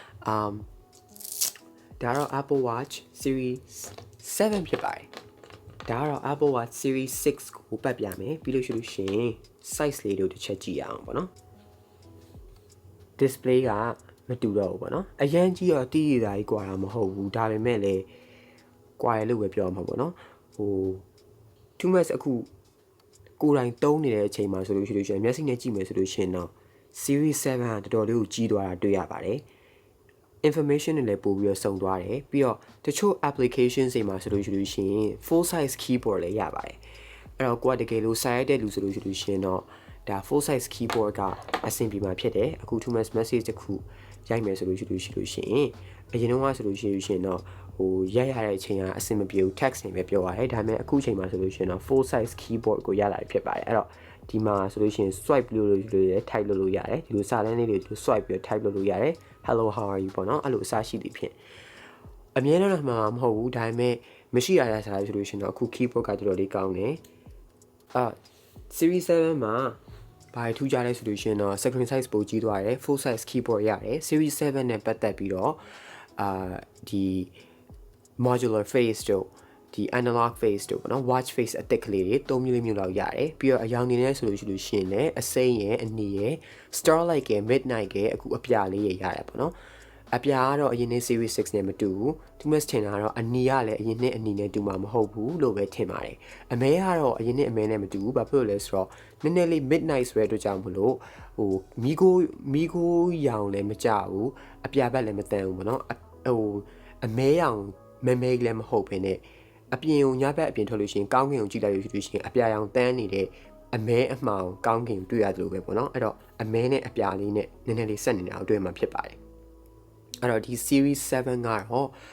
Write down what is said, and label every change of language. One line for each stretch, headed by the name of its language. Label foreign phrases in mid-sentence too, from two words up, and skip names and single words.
Burmese: ဒါတော့ Apple Watch Series 7ဖြစ်ပါတယ်ဒါကတော့ Apple Watch Series 6ကိုပတ်ပြမယ်ပြီးလို့ရှိလို့ရှိရင် size လေးတို့တစ်ချက်ကြည့်ရအောင်ပေါ့နော် display ကမတူတော့ဘူးပေါ့နော်အရန်ကြီးတော့တီးရတာကြီးကွာတာမဟုတ်ဘူးဒါပေမဲ့လည်းကွာရလို့ပဲပြောမှာပေါ့နော်
English: too much
Burmese: အခုကိုယ်တိုင်တုံးနေတဲ့အချိန်မှာဆိုလို့ရှိရင်မျက်စိနဲ့ကြည့်မယ်ဆိုလို့ရှိရင်တော့ Series 7ကတော်တော်လေးကိုကြီးသွားတာတွေ့ရပါတယ် information တွေလည်းပို့ပြီးတော့စုံသွားတယ်ပြီးတော့တချို့ application တွေမှာဆိုလို့ ရှိရင်
English: full size keyboard
Burmese: လည်းရပါတယ်အဲ့တော့ကိုကတကယ်လို့စာရိုက်တဲ့လူဆိုလို့ရှိရင်တော့ဒါ
English: full size keyboard
Burmese: ကအဆင်ပြေမှာဖြစ်တယ်အခု too
English: much message
Burmese: တစ်ခုရိုက်မယ်ဆိုလို့ရှိရင်အရင်တော့ဆိုလို့ရှိရင်တော့ရိုက်ရတဲ့အချိန်ကအဆင်မပြေဘူး text နဲ့ပဲပြောရတယ်ဒါပေမဲ့အခုချိန်မှာဆိုလို့ရှိရင်တော့
English: full size keyboard
Burmese: ကိုရလာဖြစ်ပါတယ်အဲ့တော့ဒီမှာဆိုလို့ရှိရင် swipe လို့ရတယ် type လို့ရတယ်ဒီလိုစာတန်းလေးတွေ swipe ပြီး type လို့ရတယ်
English: hello how are you
Burmese: ပေါ့နော်အဲ့လိုအစားရှိသည်ဖြင့်အမြဲတမ်းတော့မှမဟုတ်ဘူးဒါပေမဲ့မရှိရတဲ့စာဆိုလို့ရှိရင်တော့အခု keyboard ကတော်တော်လေးကောင်းတယ် series 7မှာဘာထူးခြားလဲဆိုလို့ရှိရင်တော့
English: screen size
Burmese: ပိုကြီးသွားတယ်
English: full size keyboard
Burmese: ရတယ် series 7နဲ့ပတ်သက်ပြီးတော့ဒီ
English: modular face
Burmese: တို့ဒီ
English: analog face
Burmese: တို့ပေါ့နော်
English: watch face
Burmese: အသစ်ကလေးတွေ3မျိုးမျိုးလောက်ရတယ်ပြီးတော့အရောင် နေနေဆိုလို့ရှိရင်လည်းအစိမ်းရဲ့အနီရဲ့ starlight ရဲ့ midnight ရဲ့အခုအပြာလေးရရတယ်ပေါ့နော်အပြာကတော့အရင်နေ့ series 6နဲ့မတူဘူးဒီမဲ့ထင် တာကတော့အနီကလည်းအရင်နေ့အနီနဲ့တူမှာမဟုတ်ဘူးလို့ပဲထင်ပါတယ်အမဲကတော့အရင်နေ့အမဲနဲ့မတူဘူးဘာဖြစ်လို့လဲဆိုတော့နည်းနည်းလေး midnight ဆိုတဲ့အတွက်ကြောင့်မလို့မီကိုရောင်လည်းမကြဘူးအပြာဘက်လည်းမတန်ဘူးပေါ့နော်အမဲရောင်မဲလည်းမဟုတ်ဘဲနဲ့အပြင်ကိုညဘက်အပြင်ထွက်လို့ရှိရင်ကောင်းကင်ကိုကြည့်လိုက်လို့ရှိရင်အပြာရောင်တန်းနေတဲ့အမဲအမှောင်ကောင်းကင်တွေ့ရတယ်လို့ပဲပေါ့နော်အဲ့တော့အမဲနဲ့အပြာလေးနဲ့နည်းနည်းလေးဆက်နေတာကိုတွေ့မှာဖြစ်ပါတယ်အဲ့တော့ဒီ series 7ကတော့